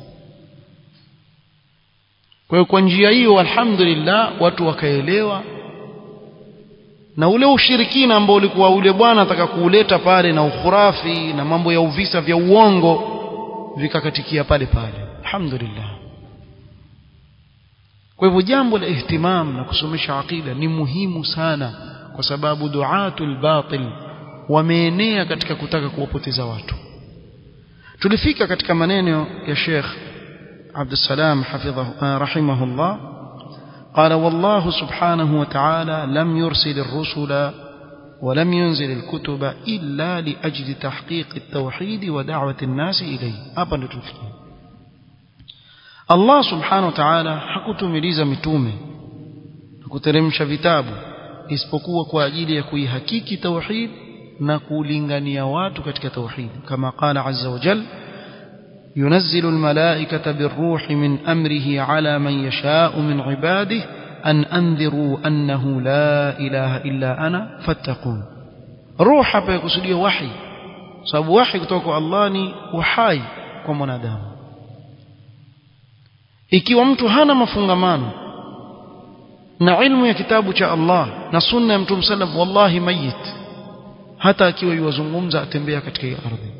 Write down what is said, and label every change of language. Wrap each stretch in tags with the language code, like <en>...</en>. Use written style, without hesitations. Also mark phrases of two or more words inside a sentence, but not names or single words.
<sw>Kwa hiyo kwa njia hiyo alhamdulillah watu wakaelewa, na ule ushirikina ambao ulikuwa ule bwana ataka kuuleta pale na ukhurafi na mambo ya uvisa vya uongo vikakatikia pale pale, alhamdulillah. Kwa hivyo jambo la ihtimam na kusomesha aqida ni muhimu sana, kwa sababu</sw> <ar>دعاة الباطل</ar> <sw>wameenea katika kutaka kuwapoteza watu. Tulifika katika maneno ya Sheikh</sw> <ar>عبد السلام حفظه رحمه الله قال والله سبحانه وتعالى لم يرسل الرسل ولم ينزل الكتب إلا لأجل تحقيق التوحيد ودعوة الناس إليه.</ar> <sw>hapa ndio tufikia. Allah</sw> <ar>سبحانه وتعالى</ar> <sw>hakutumiliza mitume na kuteremsha vitabu isipokuwa kwa ajili ya kuihakiki tauhid na kulingania watu katika tauhid, kama</sw> <ar>قال عز وجل ينزل الملائكة بالروح من أمره على من يشاء من عباده أن أنذروا أنه لا إله إلا أنا فاتقون.</ar> <sw>روح hapa yakusudia wahi, sababu wahi kutoka kwa Allah ni uhai kwa mwanadamu. Ikiwa mtu hana mafungamano na ilmu ya kitabu cha Allah na sunna ya Mtume sallam,</sw> <ar>والله ميت,</ar> <sw>hata akiwa yuwazungumza atembea katika hii ardhi.</sw>